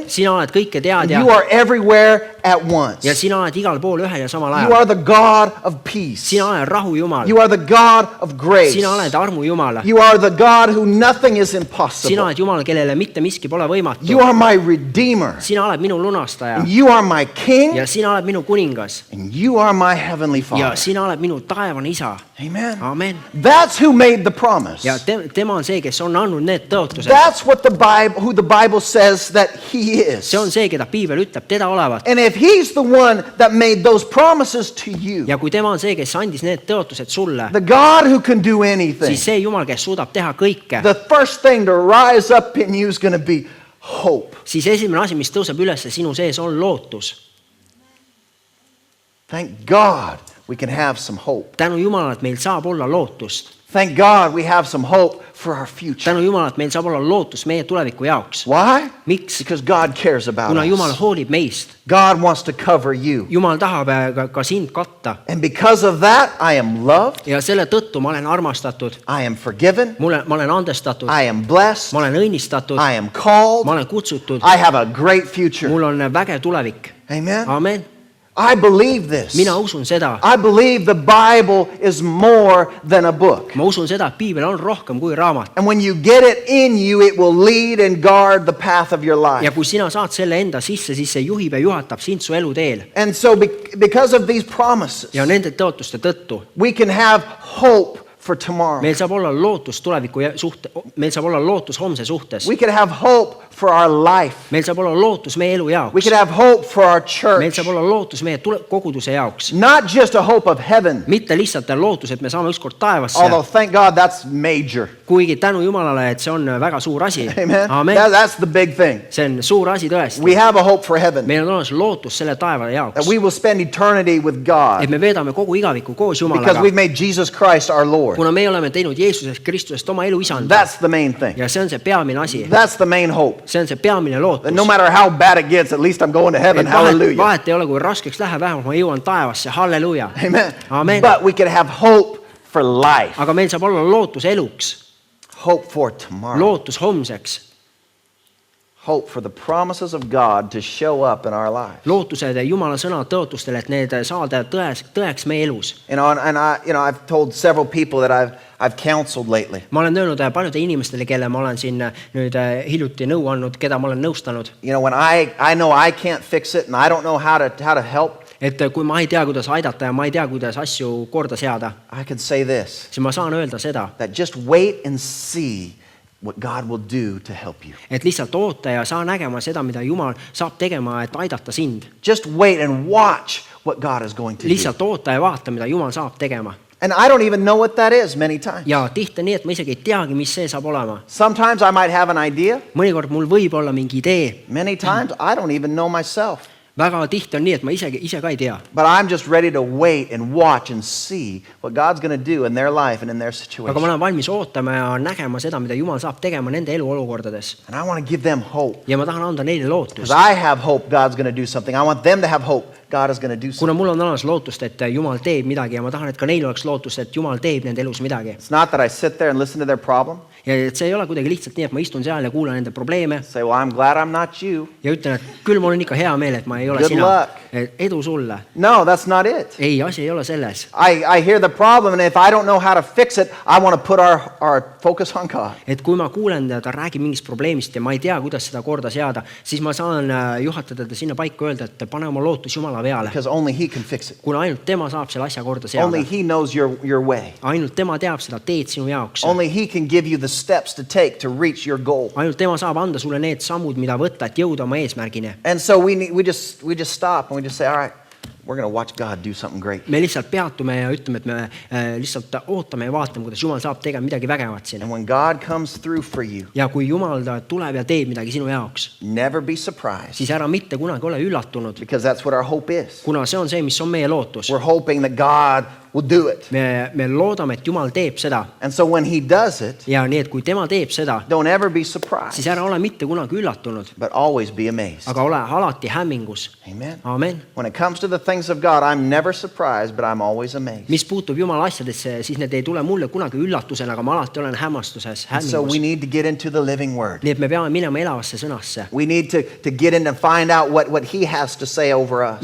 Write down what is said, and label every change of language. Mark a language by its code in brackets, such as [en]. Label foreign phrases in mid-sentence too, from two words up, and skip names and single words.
[et] Sina oled kõike teadja [en] You are everywhere at once. [et] ja sina oled igal pool ühel ja samal [en] You [et] ajal. [en] are the God of peace. [et] Sina oled rahu Jumal. [en] You are the God of grace. [et] Sina oled armu Jumal. [en] You are the God who nothing is [et] Sina [en] impossible. [et] oled Jumal, kellele mitte miski pole võimatu. [en] You are my redeemer. [et] Sina oled minu lunastaja [en] And you are my king. [et] ja sina oled minu kuningas [en] And you are my heavenly [et] ja [en] Father. [et] sina oled minu taevane isa. [en] Amen. [et] Amen. [en] That's who made the promise. [et] Ja tema on see, kes on andnud need tõotused. [en] That's what who the Bible says that he is. [et] See on see, keda piibel ütleb teda olevat. [en] And if he's the one that made those promises to you, [et] Ja kui tema on see, kes andis need tõotused sulle, [en] the God who can do anything, [et] siis see Jumal, kes suudab teha kõike, [en] the first thing to rise up in you is going to be hope. [et] siis esimene asi, mis tõuseb üles sinu sees, on lootus. [en] Thank God we can have some hope. [et] Tänu Jumalale, et meil saab olla lootust. [en] Thank God we have some hope for our future. [et] Tänu Jumalale, et meil saab olla lootus meie tuleviku jaoks. [en] Why? [et] Miks? [en] Because God cares about [et] Kuna Jumal [en] us. [et] hoolib meist. [en] God wants to cover you. [et] Jumal tahab ka sind katta. [en] And because of that, I am loved. [et] Ja selle tõttu ma olen armastatud. [en] I am forgiven. [et] Ma olen andestatud. [en] I am blessed. [et] Ma olen õnnistatud. [en] I am called. [et] Ma olen kutsutud. [en] I have a great future. [et] Mul on vägev tulevik. [en] Amen. [et] Amen. [en] I believe this. [et] Mina usun seda. [en] I believe the Bible is more than a book. [et] Ma usun seda, et piibel on rohkem kui raamat. [en] And when you get it in you, it will lead and guard the path of your [et] Ja [en] life. [et] kui sina saad selle enda sisse, siis see juhib ja juhatab sind su eluteel. [en] And so because of these promises, [et] Ja nende tõotuste tõttu [en] we can have hope for tomorrow. [et] meil saab olla lootus tuleviku meil saab olla lootus homse suhtes. [en] We can have hope for our life. [et] Meil saab olla lootus meie elu [en] We [et] jaoks. [en] can have hope for our [et] Meil [en] church. [et] saab olla lootus meie koguduse jaoks. [en] Not just a hope of heaven, [et] Mitte lihtsalt lootus, et me saame ükskord taevasse. [en] although thank God that's major. [et] Kuigi tänu Jumalale, et see on väga suur asi. [en] Amen. [et] Amen. [en] That's the big thing. [et] See on suur asi tõesti. [en] We have a hope for heaven. [et] Meil on olemas lootus selle taeva [en] That [et] jaoks. [en] we will spend eternity with [et] Et [en] God [et] me veedame kogu igaviku koos [en] because [et] Jumalaga. [en] we've made Jesus Christ our Lord. [et] Kuna me oleme teinud Jeesusest Kristusest oma elu isanda. [en] That's the main thing. [et] Ja see on see peamine asi. [en] That's the main hope. [et] See on see peamine lootus. [en] That no matter how bad it gets, at least I'm going to heaven. [et] Et [en] Hallelujah. [et] vahet ei ole, kui raskeks läheb, vähemalt ma jõuan taevasse. Halleluja. [en] Amen. [et] Amen. [en] But we can have hope for life. [et] Aga meil saab olla lootus eluks. [en] Hope for tomorrow. [et] Lootus homseks. [en] Hope for the promises of God to show up in our lives. [et] Lootused Jumala sõna tõotustele, et need saada tõeks meie elus. [en] I've told several people that I've counseled lately. [et] Ma olen öelnud paljude inimestele, kelle ma olen siin nüüd hiljuti nõu andnud, keda ma olen nõustanud. [en] When I know I can't fix it and I don't know how to help, [et] Et kui ma ei tea, kuidas aidata ja ma ei tea, kuidas asju korda seada, [en] I can say this, [et] siis ma saan öelda seda, [en] that just wait and see what God will do to help you. [et] et lihtsalt oota ja saa nägema seda, mida Jumal saab tegema, et aidata sind. [en] Just wait and watch what God is going to do. [et] Lihtsalt oota ja vaata, mida Jumal saab tegema. [en] And I don't even know what that is many times. [et] Ja tihti nii, et ma isegi ei teagi, mis see saab olema. [en] Sometimes I might have an idea. [et] Mõnikord mul võib olla mingi idee. [en] Many times I don't even know myself. [et] Väga tihti on nii, et ma ise ka ei tea. [en] But I'm just ready to wait and watch and see what God's going to do in their life and in their [et] Aga ma [en] situation. [et] olen valmis ootama ja nägema seda, mida Jumal saab tegema nende eluolukordades. [en] And I want to give them hope. [et] Ja ma tahan anda neile [en] Because [et] lootust. [en] I have hope God's going to do something. I want them to have hope God is going to do something. [et] Kuna mul on olemas lootust, et Jumal teeb midagi ja ma tahan, et ka neil oleks lootust, et Jumal teeb nende elus midagi. [en] It's not that I sit there and listen to their problem. [et] Ja et see ei ole kuidagi lihtsalt nii, et ma istun seal ja kuulan nende probleeme [en] Say, well, I'm glad I'm not you. [et] ja ütlen, et küll mul on ikka hea meel, et ma ei ole [en] Good [et] sina. [en] luck. [et] Edu sulle. [en] No, that's not it. [et] Ei, asi ei ole selles. [en] I hear the problem, and if I don't know how to fix it, I want to put our focus on God. [et] Et kui ma kuulen, ta räägib mingist probleemist ja ma ei tea, kuidas seda korda seada, siis ma saan juhatada ta sinna paika öelda, et pane oma lootus Jumala peale. [en] Because only He can fix it. [et] Kuna ainult tema saab selle asja korda seada. [en] Only He knows your way. [et] Ainult tema teab seda teed sinu jaoks. [en] Only He can give you the steps to take to reach your goal. [et] Ainult tema saab anda sulle need sammud, mida võtta, et jõuda oma eesmärgini. [en] And so we just stop and we just say, all right, We're going to watch God do something great. [et] me lihtsalt peatume ja ütleme, et me lihtsalt ootame ja vaatame, kuidas Jumal saab tegema midagi vägevat siin. [en] And when God comes through for you, [et] Ja kui Jumal tuleb ja teeb midagi sinu jaoks, [en] never be surprised, [et] siis ära mitte kunagi ole üllatunud, [en] because that's what our hope is. [et] kuna see on see, mis on meie lootus. [en] We're hoping that God will do it. [et] Me loodame, et Jumal teeb seda. [en] And so when he does it, [et] Ja nii, et kui tema teeb seda, [en] don't ever be surprised, [et] siis ära ole mitte kunagi üllatunud, [en] but always be amazed. [et] aga ole alati hämmingus. [en] Amen. [et] Amen. [en] When it comes to the things of God, I'm never surprised, but I'm always amazed. [et] Mis puutub Jumala asjadesse, siis need ei tule mulle kunagi üllatusena, aga ma alati olen hämmastuses, [en] So we [et] hämmingus. [en] need to get into the living word. [et] Nii, et me peame minema elavasse sõnasse. [en] We need to get in and find out what he has to say over us.